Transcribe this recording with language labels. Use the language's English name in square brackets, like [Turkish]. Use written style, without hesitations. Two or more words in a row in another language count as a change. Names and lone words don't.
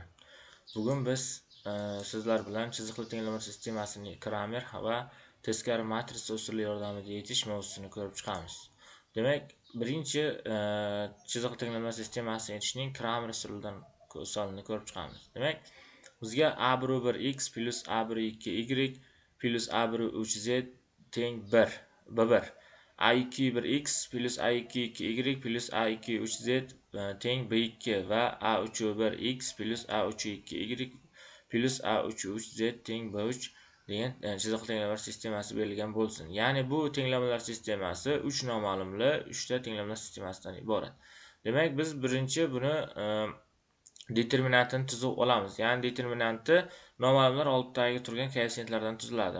[Uzbek] Bugun biz sizlar bilan chiziqli tenglamlar sistemasini Kramer va teskari matrica usuli yordamida yechish mavzusini ko'rib chiqamiz. Demak, birinchi chiziqli tenglamlar sistemasini yechishning Kramer usulini ko'rib chiqamiz. Demak, bizga a bir 1x plus a bir 2y plus a bir 3z teng 1 b1 a2 1x plus a2 2y plus a2 3z teng b2 va a3 1x plus a3 2y plus a3 3z teng b3 degan chiziqli tenglamlar sistemasi berilgan bo'lsin. Ya'ni bu tenglamlar sistemasi 3 noma'lumli 3 ta tenglamlar sistemasidan iborat. Demak, biz birinchi buni determinantini tuzib olamiz. Ya'ni determinanti noma'lumlar oldidagi turgan koeffitsiyentlardan tuziladi.